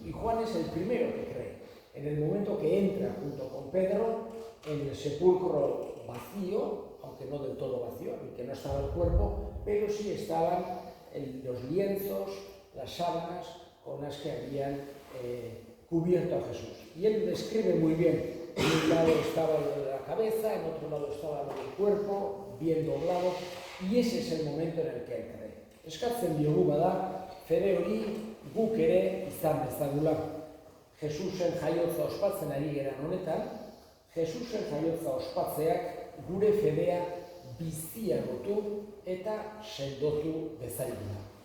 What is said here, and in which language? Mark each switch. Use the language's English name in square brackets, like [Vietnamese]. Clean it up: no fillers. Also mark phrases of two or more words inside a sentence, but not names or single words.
[Spanish] Y Juan es el primero que cree, en el momento que entra junto con Pedro en el sepulcro vacío, aunque no del todo vacío, en que no estaba el cuerpo, pero sí estaban los lienzos, las sábanas con las que habían cubierto a Jesús. Y él describe muy bien. En un lado estaba lo de la cabeza, en otro lado estaba lo del cuerpo, bien doblado, y ese es el momento en el que él cree. [Basque] Eskatzen diogu bada, fede hori guk ere izan dezagula. Jesusen jaiotza ospatzen ari geran honetan, Jesusen jaiotza ospatzeak gure fedea biziagotu eta sendotu dezagula.